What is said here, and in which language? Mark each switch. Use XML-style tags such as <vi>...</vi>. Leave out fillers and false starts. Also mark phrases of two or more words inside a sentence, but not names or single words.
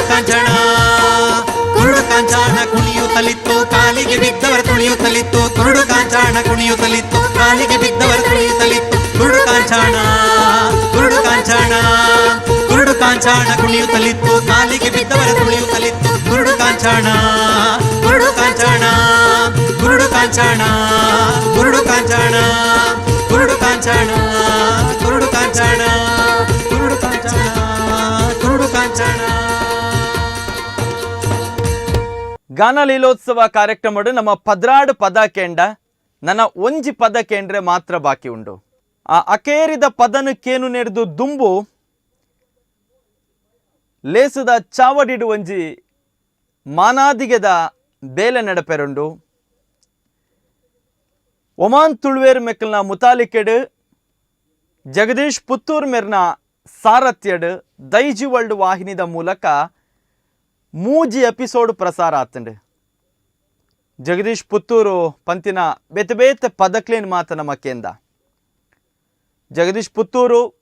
<kn>ಕಾಂಚನ ಕುರುಡು ಕಾಂಚನ ಕುಣಿಯುತ್ತಲಿತ್ತು ಕಾಲಿಗೆ ಬಿದ್ದವರ ತುಳಿಯುತ್ತಲಿತ್ತು ಕುರುಡು ಕಾಂಚನ ಕುಣಿಯುತ್ತಲಿತ್ತು ಕಾಲಿಗೆ ಬಿದ್ದವರ ತುಳಿಯುತ್ತಲಿತ್ತು ಕುರುಡು ಕಾಂಚನ ಕುರುಡು ಕಾಂಚನ ಕುರುಡು ಕಾಂಚನ ಕುಣಿಯುತ್ತಲಿತ್ತು ಕಾಲಿಗೆ ಬಿದ್ದವರ ತುಳಿಯುತ್ತಲಿತ್ತು ಕುರುಡು ಕಾಂಚನ ಕುರುಡು ಕಾಂಚನ ಕುರುಡು ಕಾಂಚನ ಕುರುಡು ಕಾಂಚನ ಕುರುಡು ಕಾಂಚನ ಕುರುಡು ಕಾಂಚನ ಕುರುಡು ಕಾಂಚನ ಕುರುಡು ಕಾಂಚನ</kn> <tcy>ಗಾನ ಲೀಲೋತ್ಸವ ಕಾರ್ಯಕ್ರಮ ನಮ್ಮ ಪದ್ರಾಡು ಪದ ಕೇಂಡ ನನ್ನ ಒಂಜಿ ಪದ ಕೇಂದ್ರೆ ಮಾತ್ರ ಬಾಕಿ ಉಂಡು ಆ ಅಕೇರಿದ ಪದನು ಕೇನು ನೆಡ್ದು ದುಂಬು ಲೇಸುದ ಚಾವಡಿಡು ಒಂಜಿ ಮಾನಾದಿಗೆದ ಬೇಲೆ ನಡಪೆರುಂಡು ಒಮಾನ್ ತುಳುವೇರು ಮೆಕ್ಕಲ್ನ ಮುತಾಲಿಕೆಡು ಜಗದೀಶ್ ಪುತ್ತೂರ್ ಮೇರ್ನ ಸಾರಥ್ಯಡು ದೈಜಿ ವರ್ಲ್ಡ್ ವಾಹಿನಿದ ಮೂಲಕ ಮೂಜಿ ಎಪಿಸೋಡ್ ಪ್ರಸಾರ ಆತಂಡು ಜಗದೀಶ್ ಪುತ್ತೂರು ಪಂತಿನ ಬೇತೆ ಬೇತೆ ಪದಕ್ಲೇನು ಮಾತ ನಮಕೆಂದ ಜಗದೀಶ್ ಪುತ್ತೂರು</tcy>